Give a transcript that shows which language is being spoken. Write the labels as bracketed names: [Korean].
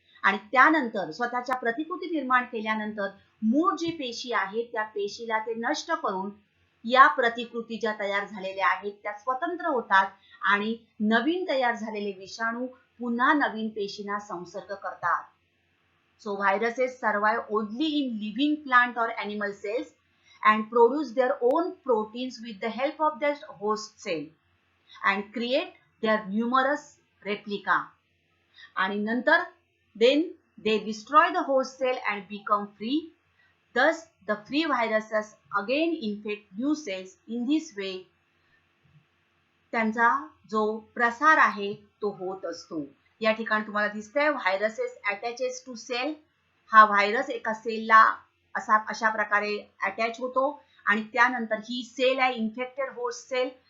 [Marathi] आणि त्यानंतर स्वतःच्या प्रतिकृती निर्माण केल्यानंतर मूळ जी पेशी आहे त्या पेशीला ते नष्ट करून या प्रतिकृती ज्या तयार झालेल्या आहेत त्या स्वतंत्र होतात आणि नवीन तयार झालेले विषाणू पुन्हा नवीन पेशींना संसर्ग करतात. [English] So viruses survive only in living plant or animal cells and produce their own proteins with the help of their host cell and create their numerous replica. [Marathi] आणि नंतर [English] then they destroy the host cell and become free. Thus the free viruses again infect new cells. In this way [Marathi] त्यांचा जो प्रसार आहे तो होत असतो. या ठिकाणी तुम्हाला दिसतंय [English] Viruses attaches to cell. [Marathi] हा व्हायरस एका सेलला अशा प्रकारे अटॅच होतो आणि त्यानंतर ही सेल आहे इन्फेक्टेड होस्ट सेल.